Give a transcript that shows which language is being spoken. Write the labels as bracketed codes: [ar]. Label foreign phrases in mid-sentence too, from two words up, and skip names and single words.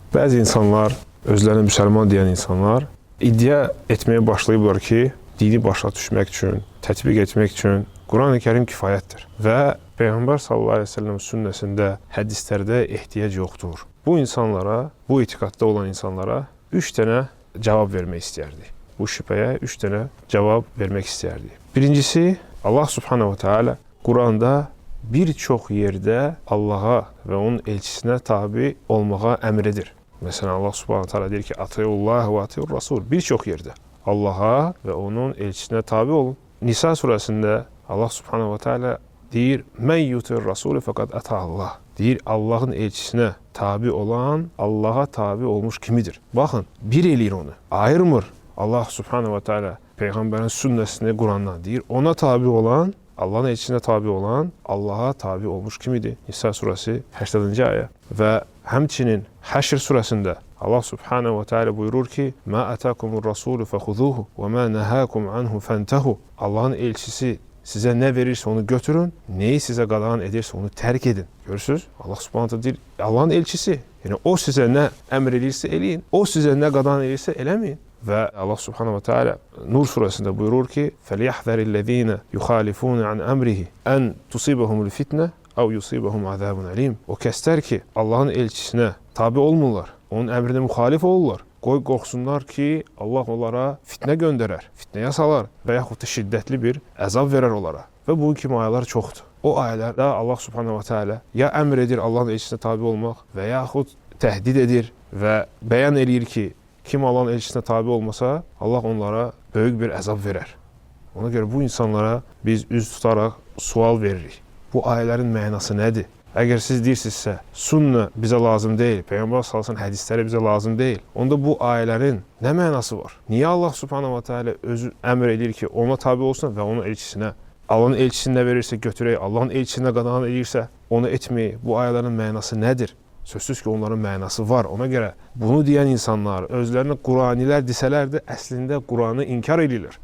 [az] Bəzi insanlar, özlərinə müsəlman deyən insanlar iddia etməyə başlayıblar ki, dini başa düşmək üçün, tətbiq etmək üçün Quran-ı Kərim kifayətdir və Peyğəmbər [ar] صلى الله عليه وسلم [az] sünnəsində, hədislərdə ehtiyac yoxdur. Bu insanlara, bu etiqadda olan insanlara 3 dənə cavab vermək istəyərdi. Bu şübhəyə 3 dənə cavab vermək istəyərdi. Birincisi, Allah [ar] سبحانه وتعالى [az] Quranda bir çox yerdə Allaha və onun elçisinə tabi olmağa əmr edir. Məsələn, Allah [ar] سبحانه وتعالى [az] deyir ki, [ar] أطيعوا الله وأطيعوا الرسول. [az] Bir çox yerdə Allaha və onun elçisinə tabi olun. Nisa surəsində Allah [ar] سبحانه وتعالى [az] deyir, [ar] من يطع الرسول فقد أطاع الله. [az] Deyir, Allahın elçisinə tabi olan, Allaha tabi olmuş kimidir? Baxın, bir eləyir onu, ayırmır. Allah [ar] سبحانه وتعالى [az] Peyğəmbərin sünnəsini Qurandan deyir, ona tabi olan, Allahın elçisinə tabi olan, Allaha tabi olmuş kimidir? Nisa surəsi 80-ci ayə. Və həmçinin Həşr surəsində Allah [ar] سبحانه وتعالى [az] buyurur ki, [ar] ما آتاكم الرسول فخذوه وما نهاكم عنه فانتهوا. [az] Allahın elçisi sizə nə verirsə onu götürün, neyi sizə qadağan edirsə onu tərk edin. Görürsünüz? Allah [ar] سبحانه وتعالى [az] deyir, Allahın elçisi. Yəni o sizə nə əmr edirsə eləyin, o sizə nə qadağan edirsə eləməyin. Və Allah [ar] سبحانه وتعالى [az] Nur surəsində buyurur ki, [ar] فَلْيَحْذَرِ يُخَالِفُونَ عَنْ أَمْرِهِ أَنْ تُصِيبَهُمُ الْفِتْنَةِ أَوْ يُصِيبَهُمْ عَذَابٌ أَلِيمٌ. [az] O kəslər ki, Allahın elçisinə tabi olmurlar, onun əmrinə müxalif olurlar. Qoy qorxsunlar ki, Allah onlara fitnə göndərər, fitnəyə salar və yaxud da şiddətli bir əzab verər onlara. Və bu kimi ayələr çoxdur. O ayələrdə Allah [ar] سبحانه وتعالى [az] ya əmr edir Allahın elçisinə tabi olmaq və yaxud təhdid edir və bəyan edir ki, kim Allahın elçisinə tabi olmasa, Allah onlara böyük bir əzab verər. Ona görə bu insanlara biz üz tutaraq sual veririk. Bu ayələrin mənası nədir? Əgər siz deyirsinizsə, sünnə bizə lazım deyil, Peyğəmbər sallallahu hədisləri bizə lazım deyil, onda bu ayələrin nə mənası var? Niyə Allah [ar] سبحانه وتعالى [az] özü əmr edir ki, ona tabi olsun və onun elçisinə? Allahın elçisini nə verirsə götürək, Allahın elçisinə qadağan edirsə, onu etməyək. Bu ayələrin mənası nədir? Sözsüz ki, onların mənası var. Ona görə bunu deyən insanlar özlərinə Quranilər desələr də əslində Quranı inkar edirlər.